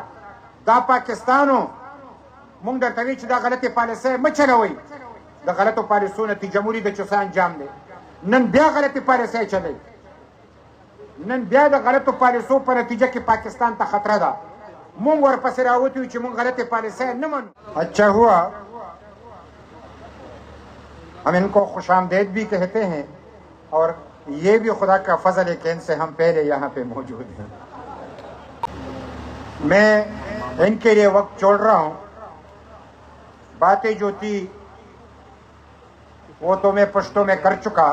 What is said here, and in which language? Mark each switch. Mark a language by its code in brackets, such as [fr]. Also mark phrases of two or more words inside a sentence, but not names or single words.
[ps] دا پاکستانو مونږ درته وایو چې دا غلطې پالیسۍ مه چلوئ، د غلطو پالیسو نتیجه موري د چوسه انجام دی. نن بیا غلطې پالیسۍ چلوي، نن بیا د غلطو پالیسو په نتیجه کې پاکستان ته خطره ده. مونږ ورپسې راوتي یو چې مونږ غلطې پالیسۍ نه منو. [ur] اچھا ہوا ہم ان کو خوش آمدید بھی کہتے ہیں اور یہ بھی خدا کا فضل ہے کہ ان سے ہم پہلے یہاں پہ موجود ہیں. میں ان کے لیے وقت چھوڑ رہا ہوں. باتیں جو تھی وہ تو میں پشتوں میں کر چکا.